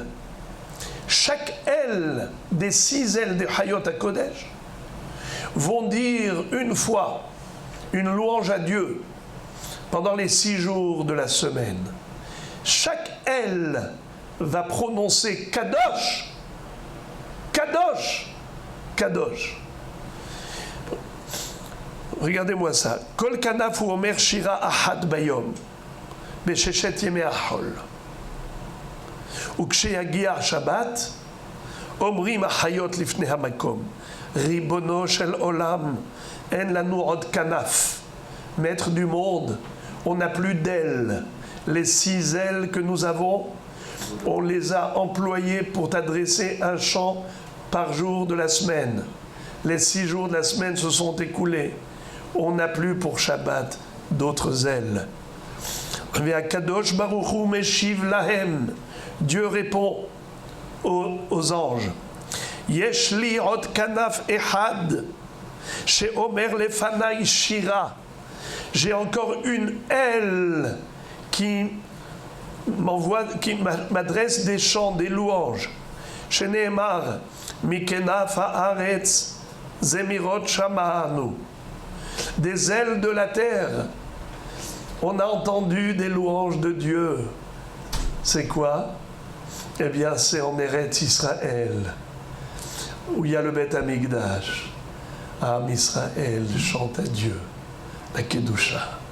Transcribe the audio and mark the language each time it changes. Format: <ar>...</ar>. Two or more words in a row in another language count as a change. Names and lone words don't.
<fr>Chaque aile des 6 ailes des</fr> <he>חיות הקודש</he> <fr>vont dire une fois une louange à Dieu pendant les 6 jours de la semaine. Chaque aile va prononcer</fr> <he>קדוש, קדוש, קדוש.</he> <fr>Regardez-moi ça.</fr> <he>כל כנף הוא אומר שירה אחד ביום, בששת ימי החול. וכשيגיע Shabbat, אומרים החיות לפני המקום, ריבונו של עולם, אין לנו עוד כנף.</he> <fr>Maître du monde, on n'a plus d'ailes. Les 6 ailes que nous avons, on les a employées pour t'adresser un chant par jour de la semaine. Les 6 jours de la semaine se sont écoulés. On n'a plus pour Shabbat d'autres ailes.</fr> <he>והקדוש ברוך הוא משיב להם.</he> <fr>Dieu répond aux anges.</fr> <he>יש לי עוד כנף אחד, שאומר לפני שירה.</he> <fr>J'ai encore une aile qui m'adresse des chants, des louanges.</fr> <he>שנאמר מכנף הארץ זמירות שמענו.</he> <fr>Des ailes de la terre, on a entendu des louanges de Dieu. C'est quoi? Eh bien, c'est en Eretz Israël, où il y a le Beth Amikdash. Am Israël chante à Dieu, la Kedusha.</fr>